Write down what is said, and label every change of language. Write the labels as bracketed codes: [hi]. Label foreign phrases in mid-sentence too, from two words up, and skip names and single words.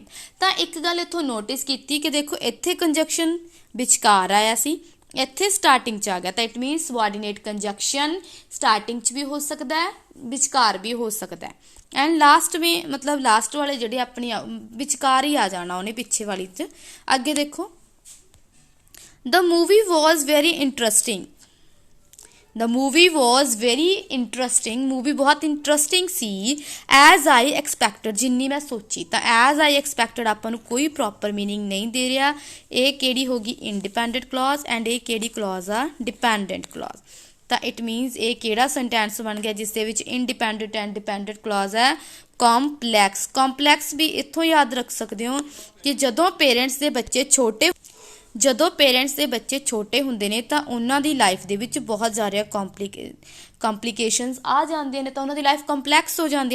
[pa] ਤਾਂ ਇੱਕ ਗੱਲ ਇੱਥੋਂ ਨੋਟਿਸ ਕੀਤੀ ਕਿ ਦੇਖੋ ਇੱਥੇ ਕੰਜੰਕਸ਼ਨ ਵਿਚਕਾਰ ਆਇਆ ਸੀ, ਇੱਥੇ ਸਟਾਰਟਿੰਗ 'ਚ ਆ ਗਿਆ। ਤਾਂ [en] it means subordinate conjunction starting [pa] 'ਚ ਵੀ ਹੋ ਸਕਦਾ ਹੈ, ਵਿਚਕਾਰ ਵੀ ਹੋ ਸਕਦਾ ਹੈ। [en] and last [pa] ਵਿੱਚ ਮਤਲਬ ਲਾਸਟ ਵਾਲੇ ਜਿਹੜੇ ਆਪਣੀ ਵਿਚਕਾਰ ਹੀ ਆ ਜਾਣਾ ਉਹਨੇ, ਪਿੱਛੇ ਵਾਲੀ 'ਚ। ਅੱਗੇ ਦੇਖੋ, [en] the movie was very interesting, the movie was very interesting, [pa] ਮੂਵੀ ਬਹੁਤ ਇੰਟਰਸਟਿੰਗ ਸੀ, [en] as I expected, [pa] ਜਿੰਨੀ ਮੈਂ ਸੋਚੀ। तो [en] as I expected [pa] ਆਪਾਂ ਨੂੰ ਕੋਈ ਪ੍ਰੋਪਰ ਮੀਨਿੰਗ ਨਹੀਂ ਦੇ ਰਿਹਾ। ਇਹ ਕਿਹੜੀ ਹੋਗੀ? [en] independent clause. [pa] ਐਂਡ ਇਹ ਕਿਹੜੀ ਕਲੌਜ਼ ਆ? [en] dependent clause. [pa] ਤਾਂ [en] it means [pa] ਇਹ ਕਿਹੜਾ ਸੈਂਟੈਂਸ ਬਣ ਗਿਆ ਜਿਸ ਦੇ ਵਿੱਚ [en] independent and dependent clause [pa] ਹੈ? ਕੰਪਲੈਕਸ। ਕੰਪਲੈਕਸ ਵੀ ਇੱਥੋਂ ਯਾਦ ਰੱਖ ਸਕਦੇ ਹੋ ਕਿ ਜਦੋਂ ਪੇਰੈਂਟਸ ਦੇ ਬੱਚੇ ਛੋਟੇ ਹੁੰਦੇ ਨੇ ਤਾਂ ਉਹਨਾਂ ਦੀ ਲਾਈਫ ਦੇ ਵਿੱਚ ਬਹੁਤ ਜ਼ਿਆਦਾ ਕੰਪਲੀਕੇਸ਼ਨਸ ਆ ਜਾਂਦੀਆਂ ਨੇ, ਤਾਂ ਉਹਨਾਂ ਦੀ ਲਾਈਫ ਕੰਪਲੈਕਸ ਹੋ ਜਾਂਦੀ ਹੈ।